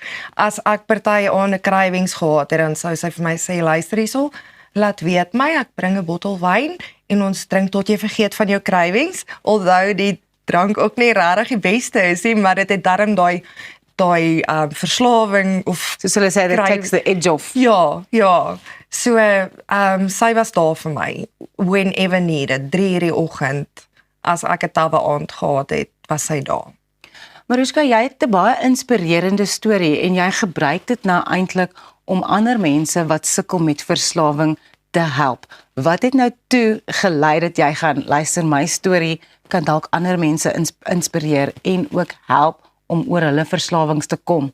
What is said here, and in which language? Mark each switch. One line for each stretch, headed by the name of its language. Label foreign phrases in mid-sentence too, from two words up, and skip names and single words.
Afrikaans: As ek party aan 'n cravings gehad het, dan sou sy vir my sê, luister hierso, laat weet my, ek bring 'n bottel wyn en ons drink tot jy vergeet van jou cravings, although die drank ook nie regtig die beste is nie, maar dit het darm daai verslawing of soos hulle sê,
English: it takes the edge off.
Afrikaans: Ja. So sy was daar vir my
English: whenever needed,
Afrikaans: 3:00 die oggend as ek 'n tawwe aand gehad het, was sy daar. Mariska, jy het 'n baie inspirerende storie en jy gebruik dit nou eintlik om ander mense wat sukkel met verslawing te help. Wat het nou toe gelei dat jy gaan luister my storie kan dalk ander mense inspireer en ook help om oor hulle verslawings te kom?